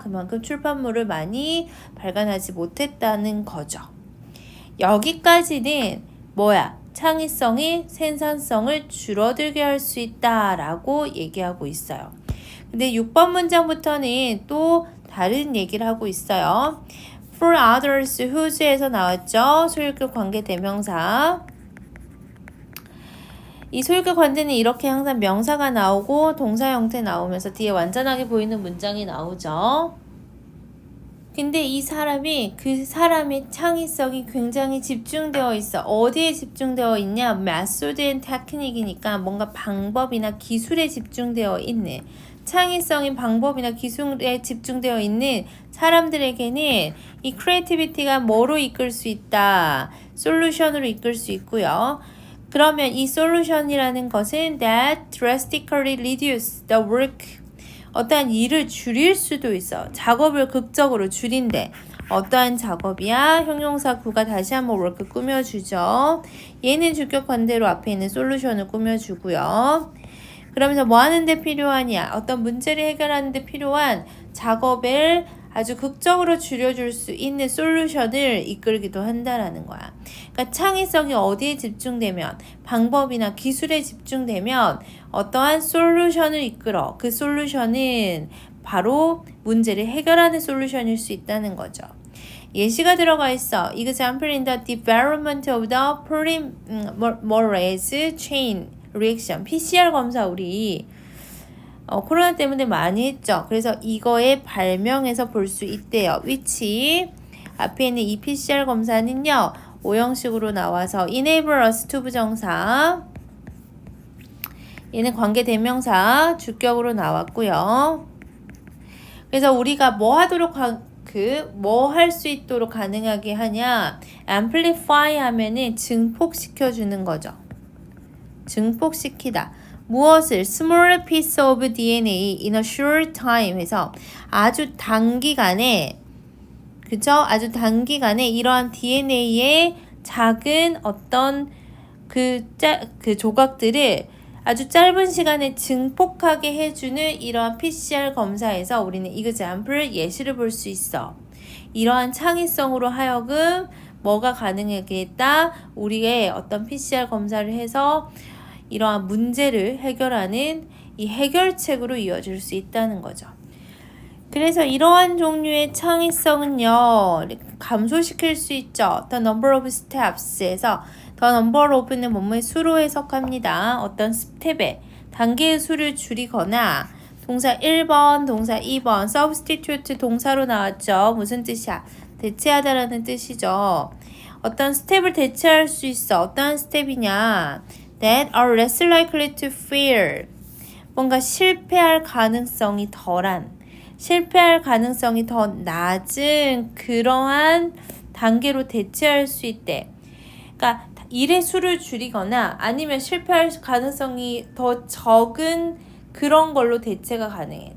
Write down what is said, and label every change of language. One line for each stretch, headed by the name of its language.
Korean: 그만큼 출판물을 많이 발간하지 못했다는 거죠. 여기까지는 뭐야? 창의성이 생산성을 줄어들게 할 수 있다라고 얘기하고 있어요. 근데 6번 문장부터는 또 다른 얘기를 하고 있어요.
English: For others, whose에서
Korean: 나왔죠. 소유격 관계 대명사. 이 소유격 관계는 이렇게 항상 명사가 나오고 동사 형태 나오면서 뒤에 완전하게 보이는 문장이 나오죠. 근데 이 사람이 그 사람의 창의성이 굉장히 집중되어 있어. 어디에 집중되어 있냐? 메소드 앤 테크닉이니까 뭔가 방법이나 기술에 집중되어 있네. 창의성인 방법이나 기술에 집중되어 있는 사람들에게는 이 크리에이티비티가 뭐로 이끌 수 있다? 솔루션으로 이끌 수 있고요. 그러면 이 솔루션이라는 것은
English: that drastically reduce the work.
Korean: 어떠한 일을 줄일 수도 있어. 작업을 극적으로 줄인대. 어떠한 작업이야? 형용사 구가 다시 한번 work 꾸며주죠. 얘는 주격 관대로 앞에 있는 솔루션을 꾸며주고요. 그러면서 뭐 하는데 필요하냐? 어떤 문제를 해결하는데 필요한 작업을 아주 극적으로 줄여줄 수 있는 솔루션을 이끌기도 한다라는 거야. 그러니까 창의성이 어디에 집중되면 방법이나 기술에 집중되면 어떠한 솔루션을 이끌어. 그 솔루션은 바로 문제를 해결하는 솔루션일 수 있다는 거죠. 예시가 들어가 있어.
English: Example in the development of the polymerase chain reaction.
Korean: PCR 검사 우리 코로나 때문에 많이 했죠. 그래서 이거의 발명에서 볼 수 있대요. which 앞에 있는 이 PCR 검사는요. 오형식으로 나와서
English: enable us to
Korean: 부정사 얘는 관계 대명사 주격으로 나왔고요. 그래서 우리가 뭐 하도록 뭐 할 수 있도록 가능하게 하냐? amplify 하면은 증폭시켜 주는 거죠. 증폭시키다. 무엇을?
English: small piece of DNA in a short time
Korean: 해서 아주 단기간에 그쵸? 아주 단기간에 이러한 DNA의 작은 어떤 그 조각들을 아주 짧은 시간에 증폭하게 해주는 이러한 PCR 검사에서 우리는 example 예시를 볼 수 있어. 이러한 창의성으로 하여금 뭐가 가능하겠다? 우리의 어떤 PCR 검사를 해서 이러한 문제를 해결하는 이 해결책으로 이어질 수 있다는 거죠. 그래서 이러한 종류의 창의성은요, 감소시킬 수 있죠.
English: The number of steps에서 The number of는
Korean: 뭐뭐의 수로 해석합니다. 어떤 스텝에 단계의 수를 줄이거나 동사 1번, 동사 2번, substitute 동사로 나왔죠. 무슨 뜻이야? 대체하다라는 뜻이죠. 어떤 스텝을 대체할 수 있어. 어떠한 스텝이냐?
English: That are less likely to fail.
Korean: 뭔가 실패할 가능성이 덜한, 실패할 가능성이 더 낮은 그러한 단계로 대체할 수 있대. 그러니까 일의 수를 줄이거나 아니면 실패할 가능성이 더 적은 그런 걸로 대체가 가능해.